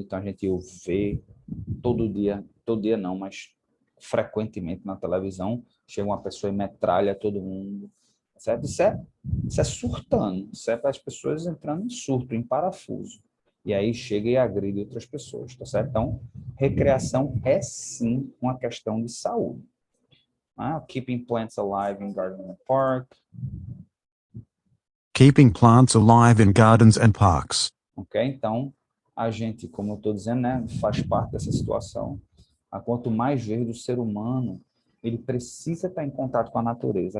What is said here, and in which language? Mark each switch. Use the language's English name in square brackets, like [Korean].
[Portuguese] Então a gente vê todo dia não, mas frequentemente na televisão, chega uma pessoa e metralha todo mundo, certo? Isso é surtando, isso é para as pessoas entrando em surto, em parafuso. E aí chega e agride outras pessoas, tá certo? Então, recreação é sim uma questão de saúde. [English] Keeping plants alive in garden and park. Keeping plants alive in gardens and parks. Ok? [Portuguese] Então, a gente, como eu estou dizendo, né, faz parte dessa situação. Quanto mais verde o ser humano, ele precisa estar em contato com a natureza.